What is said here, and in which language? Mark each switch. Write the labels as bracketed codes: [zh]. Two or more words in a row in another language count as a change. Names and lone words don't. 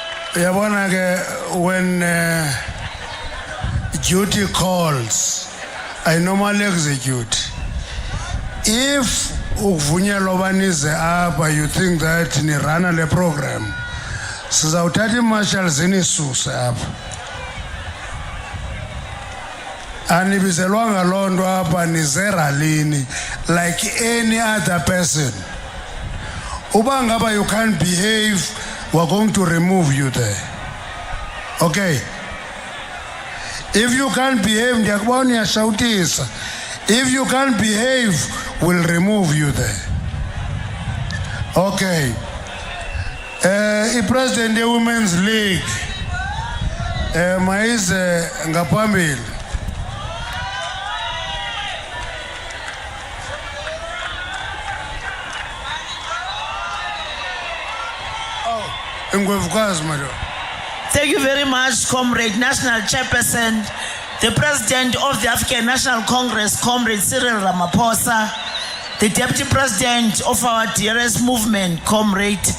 [xh] Yabona ke, [en] when duty calls, I normally execute. [xh] If uvunyelwa banize apha, [en] you think that [xh] ni run le program, sizawuthatha i-marshals inisuse apha. Anibizelwanga loo nto apha nize ralini [en] like any other person. [xh] Uba ngaba [en] you can't behave, we're going to remove you there. Okay? If you can't behave, [xh] ndiyakubona uyashawutisa. [en] If you can't behave, we'll remove you there. [xh] Okay. I-President ye-Women's League, mayize ngaphambili. [en] Thank you very much, Comrade National Chairperson, the President of the African National Congress, Comrade Cyril Ramaphosa, the Deputy President of our dearest movement, Comrade,